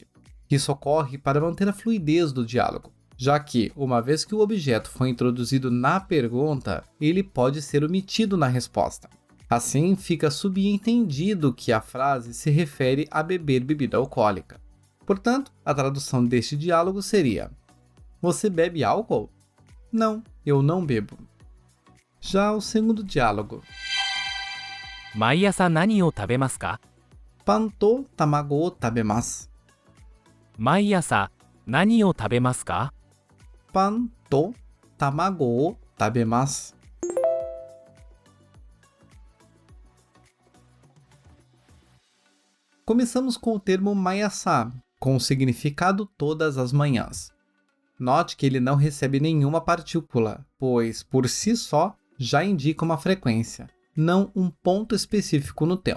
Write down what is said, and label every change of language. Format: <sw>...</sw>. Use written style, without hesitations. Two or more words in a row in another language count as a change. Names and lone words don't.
<pt>Isso ocorre para manter a fluidez do diálogo, já que, uma vez que o objeto foi introduzido na pergunta, ele pode ser omitido na resposta. Assim, fica subentendido que a frase se refere a beber bebida alcoólica. Portanto, a tradução deste diálogo seria: Você bebe álcool? Não, eu não bebo. Já o segundo diálogo.</pt> <ja>毎朝何を食べますかパンと卵を食べます. 毎朝何を食べますかパンと卵を食べます.</ja> <pt>Começamos com o termo maiasa, com o significado todas as manhãs. Note que ele não recebe nenhuma partícula, pois, por si só, já indica uma frequência, não um ponto específico no tempo.</pt>